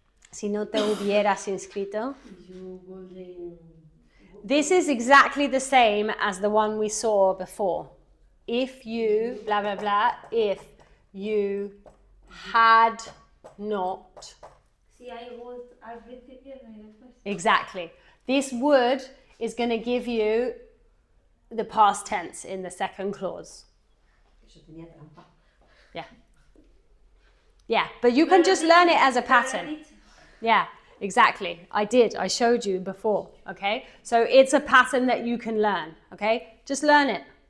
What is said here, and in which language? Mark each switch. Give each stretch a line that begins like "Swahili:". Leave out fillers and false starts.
Spanish: si no te hubieras inscrito.
English: If you wouldn't. This is exactly the same as the one we saw before. If you, blah, blah, blah, if you had not.
Spanish: Si hay would al principio, no hay después.
English: Exactly. This would is going to give you the past tense in the second clause.
Spanish: Eso tenía trampa.
English: Yeah. Yeah, but you can just learn it as a pattern. Yeah, exactly. I did. I showed you before, okay? So it's a pattern that you can learn, okay? Just learn it.